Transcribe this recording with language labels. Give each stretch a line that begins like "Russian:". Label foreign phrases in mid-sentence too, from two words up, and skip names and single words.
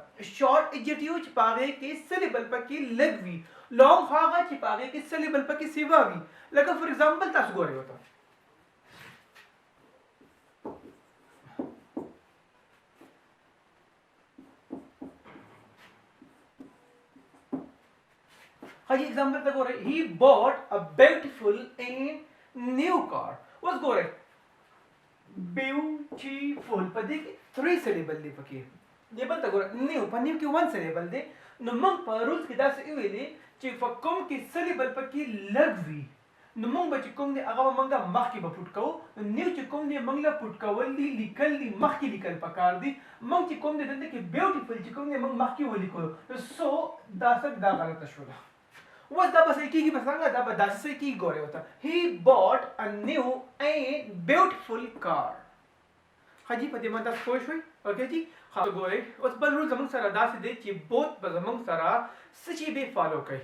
English: short adjective
Pashto: چې په هغې کې سلیبل پکې لږ وي، لانګ هغه چې په هغې کې سلیبل پکې سیوا وي. لکه
English: for example
Pashto: تاسو ګورئ ورته. حجي example ته ګورئ.
English: he bought a beautiful and new car.
Pashto: اوس ګورئ beautiful په دې کې 3 syllable دی پکې. دې بل ته ګورئ new په new کې 1 syllable دی. نو موږ په رولز کې داسې ویلي چې په کوم کې syllable پکې لږ وي، نو موږ به چې کوم دی هغه به موږ مخکې به پوټ کوو. نیو چې کوم دی موږ له پوټ کول دي، لیکل دي، مخکې لیکل پکار دي. موږ چې کوم دی دلته کې beautiful چې کوم دی موږ مخکې ولیکو. سو دا غلطه شوله. اوس دا به صحیح کېږي په څنګه؟ دا به داسې صحیح کېږي. ګورئ ورته
English: he bought a new and beautiful car.
Pashto: حجي په دې باندې تاسو پوه شوئ؟ اوکې جي ښه. ګورئ اوس بل رول زموږ سره داسې دی چې بوت به زموږ سره څه شی به فالو کوي.